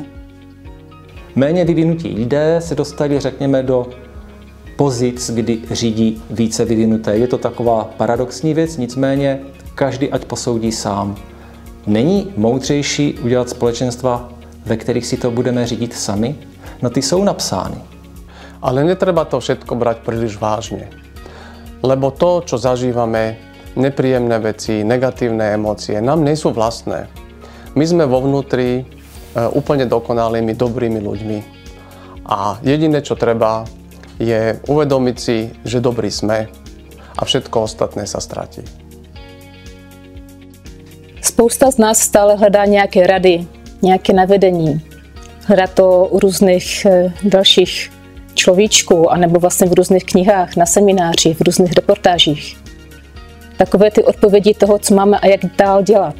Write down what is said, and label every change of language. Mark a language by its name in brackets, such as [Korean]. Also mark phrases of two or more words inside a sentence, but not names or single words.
[Czech] Méně vyvinutí lidé se dostali, řekněme, do pozic, kdy řídí více vyvinuté. Je to taková paradoxní věc, nicméně každý ať posoudí sám. Není moudřejší udělat společenstva, ve kterých si to budeme řídit sami? No ty jsou napsány. [Slovak] Ale netreba to všetko brať príliš vážne. Lebo to, čo zažívame, nepríjemné veci, negatívne emócie, nám nie sú vlastné. My sme vo vnútri úplne dokonalými, dobrými ľuďmi. A jediné, čo treba, je uvedomiť si, že dobrí sme a všetko ostatné sa stratí. [Czech] Spousta z nás stále hledá nějaké rady, nějaké navedení. Hledá to u různých dalších človíčků, anebo vlastně v různých knihách, na seminářích, v různých reportážích. Takové ty odpovědi toho, co máme a jak dál dělat.